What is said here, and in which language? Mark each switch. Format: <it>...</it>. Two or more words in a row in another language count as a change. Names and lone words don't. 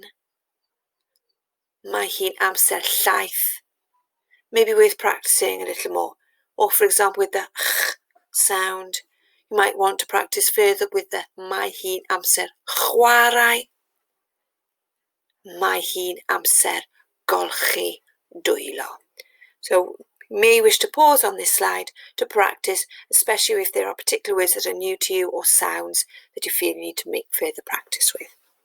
<cy>Mae hun amser llaeth.</cy> <en>Maybe worth practicing a little more. Or for example, with the sound, you might want to practice further with the</en> <cy>mae hun amser chwarae. Mae hun amser golchi dwylo.</cy> <en>So you may wish to pause on this slide to practice, especially if there are particular words that are new to you or sounds that you feel you need to make further practice with.</en>